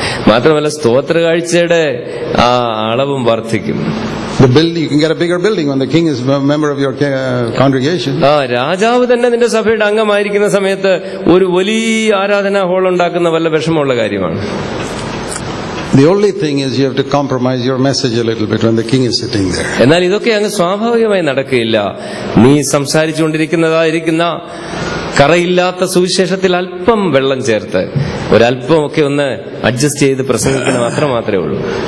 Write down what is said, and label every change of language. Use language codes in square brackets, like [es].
[ml] മാത്രമല്ല സ്തോത്ര കാഴ്ചയുടെ അളവും വർദ്ധിക്കും. [en] You can get a bigger building when the king is a member of your congregation. [ml] രാജാവ് തന്നെ നിന്റെ സഭയുടെ അംഗമായിരിക്കുന്ന സമയത്ത് ഒരു വലിയ ആരാധനാ ഹാൾ ഉണ്ടാക്കുന്ന വല്ല വിഷമമുള്ള കാര്യമാണ്. [en] The only thing is you have to compromise your message a little bit when the king is sitting there. [ml] എന്നാൽ ഇതൊക്കെ അങ്ങ് സ്വാഭാവികമായി നടക്കുകയില്ല. നീ സംസാരിച്ചുകൊണ്ടിരിക്കുന്നതായിരിക്കുന്ന കറയില്ലാത്ത സുവിശേഷത്തിൽ അല്പം വെള്ളം ചേർത്ത് ഒരല്പം ഒക്കെ ഒന്ന് അഡ്ജസ്റ്റ് ചെയ്ത് പ്രസംഗിക്കുന്ന മാത്രമേ ഉള്ളൂ.